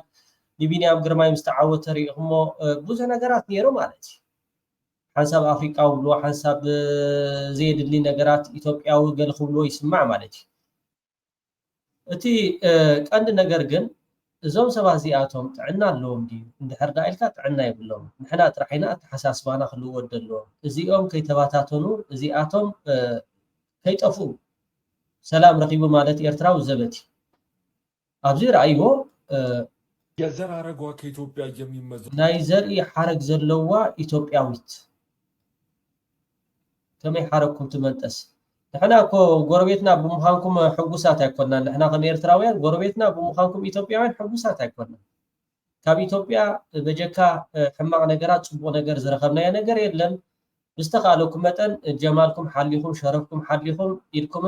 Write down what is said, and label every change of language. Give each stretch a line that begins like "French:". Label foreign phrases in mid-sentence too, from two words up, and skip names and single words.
Tigrinya: ንቢንያም ግርማይ ምስተዓወተ ሪኢኹሞ ብዙሕ ነገራት ነይሩ ማለት እዩ ሓንሳብ ኣፍሪቃዊ ብሎ ሓንሳብ ዘየድሊ ነገራት ኢትዮጵያዊ ገለ ክብሎ ይስማዕ ማለት እዩ እቲ ቀንዲ ነገር ግን እዞም ሰባት እዚኣቶም ጥዕና ኣለዎም ድዩ እንድሕር ዳ ኢልካ ጥዕና የብሎም ንሕና ጥራሕና ኣተሓሳስባና ክልወድ ኣለዎም እዚኦም ከይተባታተኑ እዚኣቶም ከይጠፉ ሰላም ረኺቡ ማለት ኤርትራዊ ዘበት ኣብዚ ረኣይዎ
Amharic: የዘር አረጓ ከኢትዮጵያ የሚመዘው
Tigrinya: ናይ ዘርኢ ሓረግ ዘለዋ ኢትዮጵያዊት ከመይ ሓረግኩም ትመንጠስ ንሕና እኮ ጎረቤትና ብምዃንኩም ሕጉሳት ኣይኮንናን ንሕና ከም ኤርትራውያን ጎረቤትና ብምዃንኩም ኢትዮጵያውያን ሕጉሳት ኣይኮንናን ካብ ኢትዮጵያ በጀካ ሕማቕ ነገራት ፅቡቕ ነገር ዝረኸብናዮ ነገር የለን ብዝተኻለኩም መጠን ጀማልኩም ሓሊኹም ሸረፍኩም ሓሊኹም ኢድኩምን